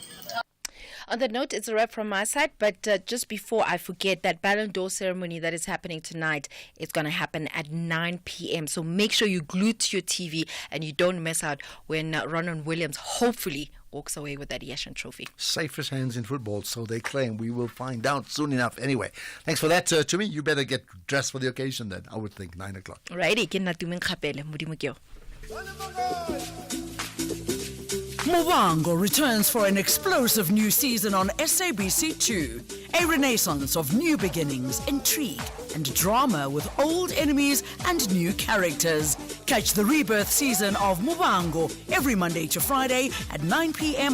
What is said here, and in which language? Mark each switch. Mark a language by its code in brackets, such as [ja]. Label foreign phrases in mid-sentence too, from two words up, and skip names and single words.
[en] On that note, it's a wrap from my side, but just before I forget, that Ballon d'Or ceremony that is happening tonight is going to happen at 9 p.m. So make sure you glue to your TV and you don't miss out when Ronwen Williams hopefully walks away with that Yashin Trophy. Safest hands in football, so they claim. We will find out soon enough. Anyway, thanks for that, Tumi. You better get dressed for the occasion then. I would think 9 o'clock. Alrighty, [tn] ke nna Tumeng Kgapele, modimo ke yo. [en] Muvhango returns for an explosive new season on SABC2. A renaissance of new beginnings, intrigue, and drama with old enemies and new characters. Catch the rebirth season of Muvhango every Monday to Friday at 9 p.m.